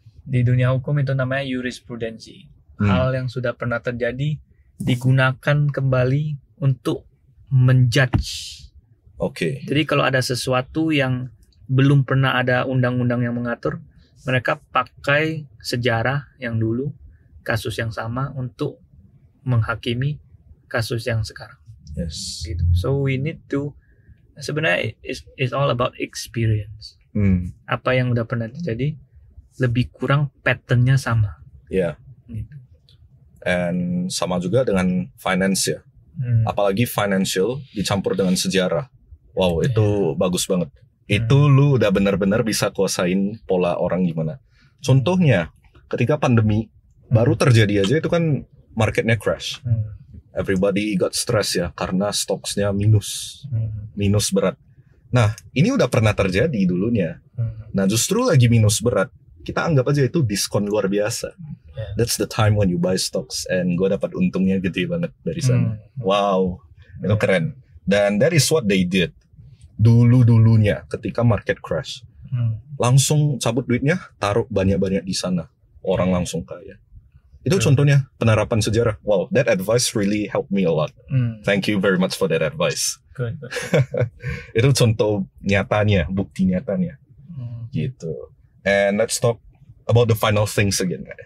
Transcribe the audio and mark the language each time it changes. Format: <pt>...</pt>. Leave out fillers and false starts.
<id>Di dunia hukum itu namanya jurisprudensi. Hal yang sudah pernah terjadi digunakan kembali untuk menjudge. Jadi kalau ada sesuatu yang belum pernah ada undang-undang yang mengatur, mereka pakai sejarah yang dulu, kasus yang sama untuk menghakimi kasus yang sekarang.</id> <en>Yes.</en> <id>Gitu.</id> <en>So we need to, sebenarnya it's all about experience.</en> <id>Apa yang udah pernah terjadi, lebih kurang patternnya sama. Ya. Gitu.</id> <en>And</en> <id>sama juga dengan finance ya. Apalagi financial dicampur dengan sejarah. Wow, itu bagus banget. Itu lu udah benar-benar bisa kuasain pola orang gimana. Contohnya, ketika pandemi baru terjadi aja itu kan marketnya crash.</id> <en>everybody got stress</en> <id>ya karena stocks-nya minus berat. Nah, ini udah pernah terjadi dulunya. Nah, justru lagi minus berat, kita anggap aja itu diskon luar biasa.</id> <en>That's the time when you buy stocks, and</en> <id>gue dapat untungnya gede banget dari sana. Wow, itu keren.</id> <en>Dan that is what they did</en> <id>dulunya ketika</id> <en>market crash.</en> <id>Langsung cabut duitnya, taruh banyak-banyak di sana. Orang langsung kaya. Itu contohnya penerapan sejarah.</id> <en>Wow, that advice really helped me a lot. Thank you very much for that advice. Good.</en> <id>Itu contoh nyatanya, bukti nyatanya. Gitu.</id> <en>And let's talk about the final things again.</en>